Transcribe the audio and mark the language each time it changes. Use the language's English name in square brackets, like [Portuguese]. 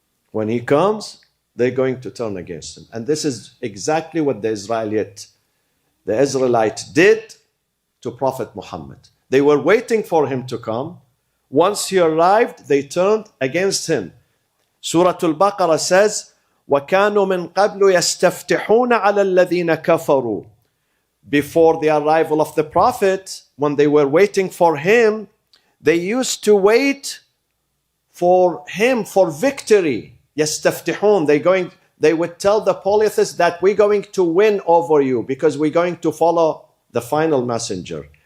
[English] When he comes, they're going to turn against him. And this is exactly what the Israelites did to Prophet Muhammad. They were waiting for him to come. Once he arrived, they turned against him. Surah Al-Baqarah says, [Arabic] وَكَانُوا مِنْ قَبْلُ يَسْتَفْتِحُونَ عَلَى الَّذِينَ كَفَرُوا. [English] Before the arrival of the Prophet, when they were waiting for him, they used to wait for him for victory. [Arabic] يَسْتَفْتِحُونَ. [English] They would tell the polytheists that we're going to win over you because we're going to follow the final messenger.